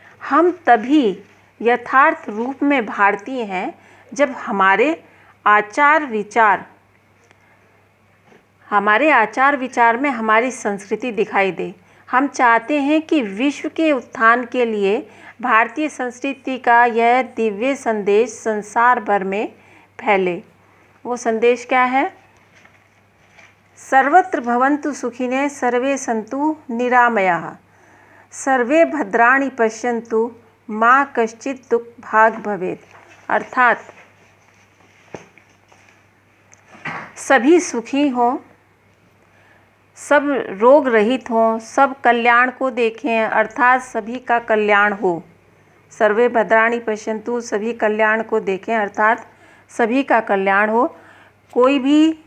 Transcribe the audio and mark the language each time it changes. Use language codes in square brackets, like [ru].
[hi] हम तभी यथार्थ रूप में भारतीय हैं जब हमारे आचार विचार में हमारी संस्कृति दिखाई दे। हम चाहते हैं कि विश्व के उत्थान के लिए भारतीय संस्कृति का यह दिव्य संदेश संसार भर में फैले। वो संदेश क्या है? [sa] सर्वत्र भवन्तु सुखिनः, सर्वे सन्तु निरामयाः, सर्वे भद्राणि पश्यन्तु, मा कश्चित् दुःखभाग् भवेत्। [hi] अर्थात सभी सुखी हों, सब रोग रहित हों, सब कल्याण को देखें, अर्थात सभी का कल्याण हो। [sa] सर्वे भद्राणि पश्यन्तु, [hi] सभी कल्याण को देखें, अर्थात सभी का कल्याण हो। कोई भी